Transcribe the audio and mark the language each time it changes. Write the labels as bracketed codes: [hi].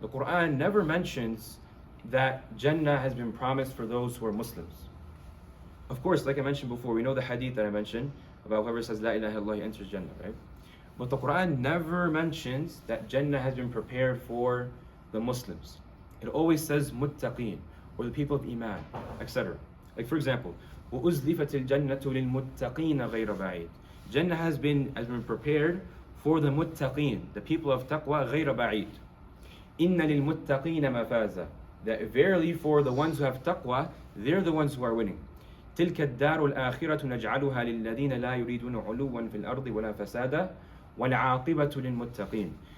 [en] The Quran never mentions that Jannah has been promised for those who are Muslims. Of course, like I mentioned before, we know the hadith that I mentioned about whoever says La ilaha illallah enters Jannah, right? But the Quran never mentions that Jannah has been prepared for the Muslims. It always says muttaqeen, or the people of Iman, etc. Like for example, [ar] وَأُزْلِفَتِ الْجَنَّةُ لِلْمُتَّقِينَ غَيْرَ بَعِيدٍ. [en] Jannah has been prepared for the muttaqeen, the people of taqwa, [ar] غَيْرَ بَعِيدٍ. إِنَّ لِلْمُتَّقِينَ مَفَازًا. [en] That verily for the ones who have taqwa, they're the ones who are winning. [ar] تِلْكَ الدَّارُ الْآخِرَةُ نَجْعَلُهَا لِلَّذِينَ لَا يُرِيدُونَ عُلُوًّا فِي الْأَرْضِ وَلَا فَسَادًا وَالْعَاقِبَةُ لِلْمُتَّقِينَ.